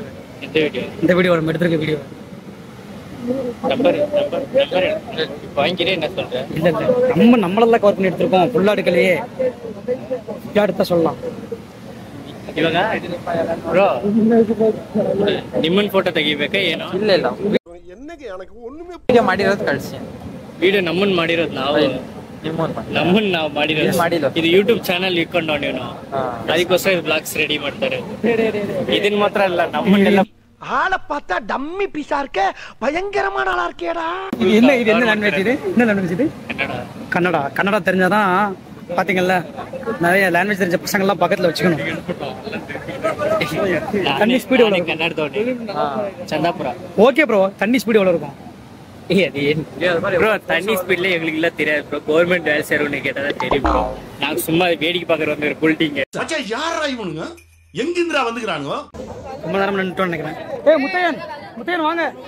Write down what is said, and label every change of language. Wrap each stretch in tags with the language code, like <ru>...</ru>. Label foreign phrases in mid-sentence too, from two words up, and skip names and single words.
<ta>இந்த வீடியோ நம்ம எடுத்துருக்க வீடியோ நம்மளெல்லாம் கவர் பண்ணி எடுத்திருக்கோம். ஃபுல்லா எடுக்கலையே, எடுத்தா சொல்லலாம்.</ta> <kn>ನಿಮ್ಮನ್ ಫೋಟೋ ತೆಗಿಬೇಕಾ ಏನು? ಇಲ್ಲ ಇಲ್ಲ ವಿಡಿಯೋ ಮಾಡಿರೋದು ಕಳ್ಸಿ. ವಿಡಿಯೋ ನಮ್ಮನ್ ಮಾಡಿರೋದು ನಾವು, ನಮ್ಮನ್ ನಾವು ಮಾಡಿರೋದು. ಇದು</kn> <en>YouTube channel</en> <kn>ಇಟ್ಕೊಂಡು ನೀವು ಅದಕ್ಕೋಸ್ಕರ ಬ್ಲಾಗ್ಸ್ ರೆಡಿ ಮಾಡ್ತಾರೆ. ಇದನ್ ಮಾತ್ರ ಅಲ್ಲ, ನಮ್ಮನ್ನೆಲ್ಲ</kn> <ta>ஆளை பார்த்தா டம்மி பீஸா இருக்க, பயங்கரமான ஆளா இருக்கேடா. என்ன இது? என்ன லாங்குவேஜ் இது? என்ன லாங்குவேஜ் இது? கன்னடா. கன்னடா தெரிஞ்சாதான் பாத்தீங்கல்ல, நிறைய லாங்குவேஜ் தெரிஞ்ச பசங்க எல்லாம் பக்கத்துல வச்சுக்கணும். தண்ணி ஸ்பீடு எவ்வளவு?</ta> <kn>ಕನ್ನಡದೋಡಿ ಚಂದಾಪುರ.</kn> <ta>ஓகே ப்ரோ, தண்ணி ஸ்பீடு எவ்வளவு இருக்கும்? ப்ரோ தண்ணி ஸ்பீட்ல எங்களுக்கு எல்லாம் தெரியாது ப்ரோ. கவர்மெண்ட் வேலை செய்யறவங்க கேட்டதான் தெரியும் ப்ரோ. நாங்க சும்மா வேடிக்கை பாக்குற வந்து புல்டிங்க. யாரா இவனுங்க? எங்கிந்திரா வந்துக்கிறானுங்க? ரொம்ப நேரம் நின்றுட்டோம்னு நினைக்கிறேன். முத்தையன் வாங்க.</ta>